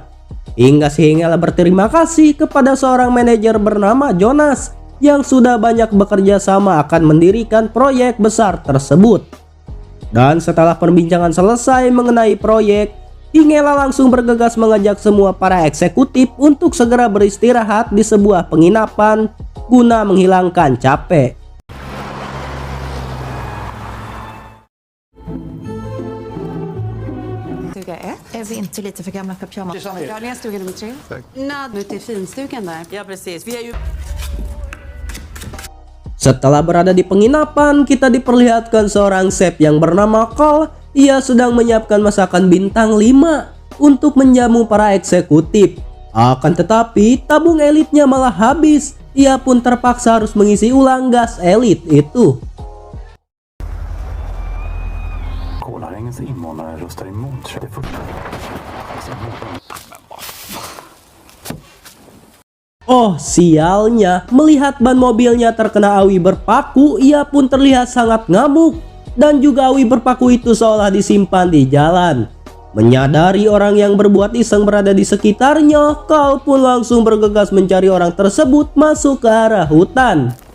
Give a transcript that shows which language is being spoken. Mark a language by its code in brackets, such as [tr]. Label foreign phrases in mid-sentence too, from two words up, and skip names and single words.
[id] Hingga si Hingela berterima kasih kepada seorang manajer bernama Jonas yang sudah banyak bekerja sama akan mendirikan proyek besar tersebut. Dan setelah perbincangan selesai mengenai proyek, Hingela langsung bergegas mengajak semua para eksekutif untuk segera beristirahat di sebuah penginapan guna menghilangkan capek. [sv] Stuga 1. Är vi inte lite för gamla för pyjamas? Ja, det är stuga nummer 3. Nej, ute i finstugan där. Ja, precis. Vi är ju... [id] Setelah berada di penginapan, kita diperlihatkan seorang chef yang bernama Cole. Ia sedang menyiapkan masakan bintang 5 untuk menjamu para eksekutif. Akan tetapi, tabung elitnya malah habis. Ia pun terpaksa harus mengisi ulang gas elit itu. [sv] Kolarangens invånare röstar emot 40. [id] Oh sialnya, melihat ban mobilnya terkena awi berpaku, ia pun terlihat sangat ngamuk. Dan juga awi berpaku itu seolah disimpan di jalan. Menyadari orang yang berbuat iseng berada di sekitarnya, Cole pun langsung bergegas mencari orang tersebut masuk ke arah hutan.